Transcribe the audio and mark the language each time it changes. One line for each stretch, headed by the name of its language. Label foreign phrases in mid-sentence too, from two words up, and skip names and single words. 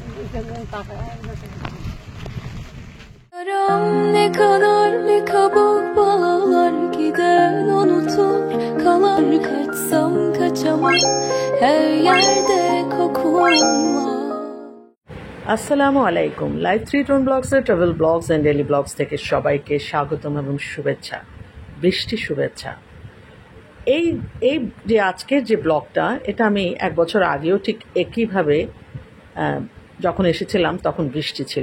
Turkish: Ne kadar ne kabuk bağlar giden unutur kalan kaçsam kaçamam her yerde kokun var.
Arabic: السلام عليكم
Bangla: লাইভ 3 টোন ব্লগসের
English: travel blogs and daily blogs
Bangla: থেকে সবাইকে স্বাগতম এবং শুভেচ্ছা। বৃষ্টি শুভেচ্ছা। এই এই যে আজকের যে ব্লগটা, এটা আমি এক বছর আগেও ঠিক একইভাবে যখন এসেছিলাম তখন বৃষ্টি ছিল।